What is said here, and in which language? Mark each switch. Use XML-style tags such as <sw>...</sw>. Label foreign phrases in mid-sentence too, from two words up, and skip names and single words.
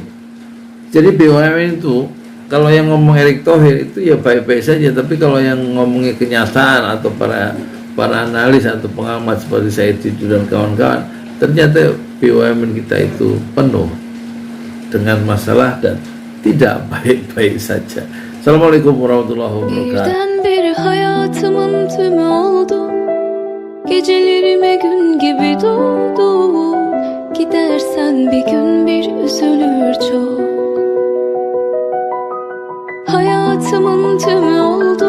<id>Jadi BUMN itu kalau yang ngomong Erick Thohir itu ya baik-baik saja, tapi kalau yang ngomongnya kenyataan atau para analis atau pengamat seperti Said Didu dan kawan-kawan, ternyata BUMN kita itu penuh dengan masalah dan tidak baik-baik saja.</id> <ar>Assalamualaikum warahmatullahi wabarakatuh.</ar> <tr>Birdenbire hayatımın tümü oldu. Gecelerime gün gibi doğdu. Gidersen bir gün bir üzülür çok. Hayatımın tümü oldu.</tr>